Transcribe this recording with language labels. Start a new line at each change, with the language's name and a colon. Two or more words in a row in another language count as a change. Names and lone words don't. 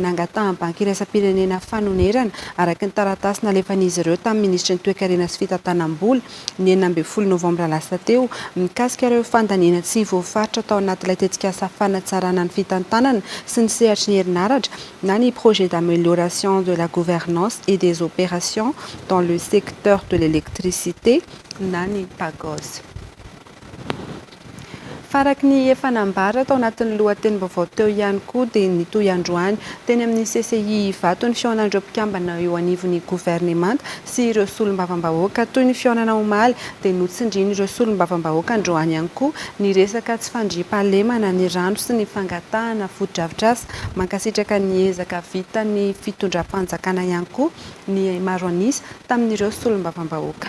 Malagasy: nangatahan'ny banky iraisam-pirenena fanonerana araky ny taratasy nalefan'izy ireo tamin'ny ministry ny toe-karena sy fitantanam-bola ny 9 Novambra lasa teo mikasika ireo fandaniana tsy voafaritra tao anaty tetikasa fanatsarana ny fitantanana sy ny sehatry ny herinaratra na ny
French: projet d'amélioration de la gouvernance et des opérations dans le secteur de l'électricité
Malagasy: na ny PAGOS. Faraky ny efa nambara tao anatin'ny lohatenim-baovao teo ihany koa dia nitoy androany teny amin'ny CCI Ivato ny fihaonan'ireo mpikambana eo anivon'ny gouvernemanta sy ireo solombavam-bahoaka toy ny fihaonana omaly dia notsindriny ireo solombavam-bahoaka androany ihany koa ny resaka tsy fandriam-pahalemana ny rano sy ny fangatahana foto-drafitrasa mankasitraka ny ezaka vita ny fitondram-panjakana ihany koa ny maro anisa tamin'ireo solombavam-bahoaka.